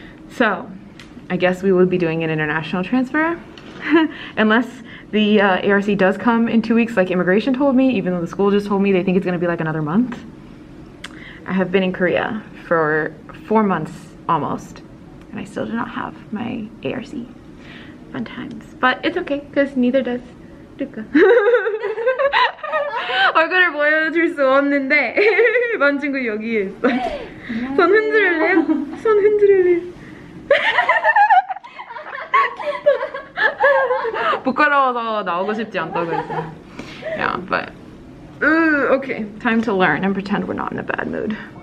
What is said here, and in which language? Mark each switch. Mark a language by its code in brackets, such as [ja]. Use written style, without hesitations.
[en] So I guess we would be doing an international transfer unless the ARC does come in 2 weeks like immigration told me, even though the school just told me they think it's gonna be like another month. I have been in Korea for 4 months almost, and I still do not have my ARC. Fun times. But it's okay, because neither does Luca. [ko] 얼굴을 보여줄 수 없는데 만진 거 여기에 있어. 손 흔들을래요? 손 흔들을래요? 부끄러워서 나오고 싶지 않다고 했어요. [en] Yeah, but Okay, time to learn and pretend we're not in a bad mood.